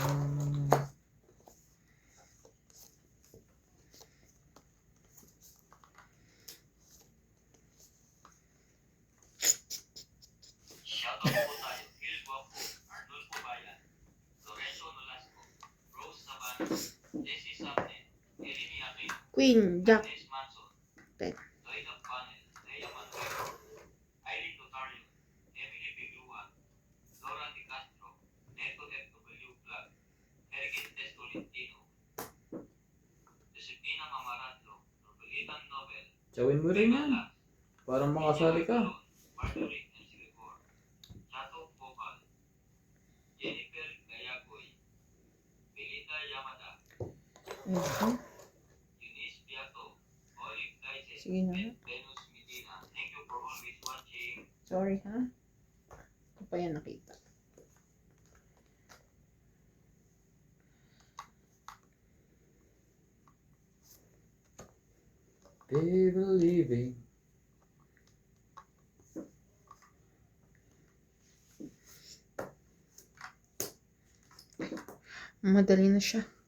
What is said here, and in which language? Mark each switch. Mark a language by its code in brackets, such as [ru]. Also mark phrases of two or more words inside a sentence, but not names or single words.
[tl] Shoutout po tayo, Gil Guapo, Arnulfo Bayan, Lorenzo Nolasco, Rose Sabana, Jessie Sabne, Eleni Aquino, Queen, Jack. Ines Manson, Tek. Loida Panel, Lea Manuel, Eileen Notario, Emily Biglua, Laura Di Castro, Neto FW Vlog, Eric Des Tolentino, Josepina Mamaratlo, Robilitan Nobel, Tsawin mo rin yan. Parang makasali ka. Marjorie M. Sigacor, Chato Popal, Jennifer Gayagoy, Belinda Yamada, Mhm. Eunice Piato, Olive Dices, Sige na. and Venus Medina. [en] Thank you for always watching. [tl] Sorry ha. Ito pa yan nakita. [en] Be believing. [tl] Madali na siya.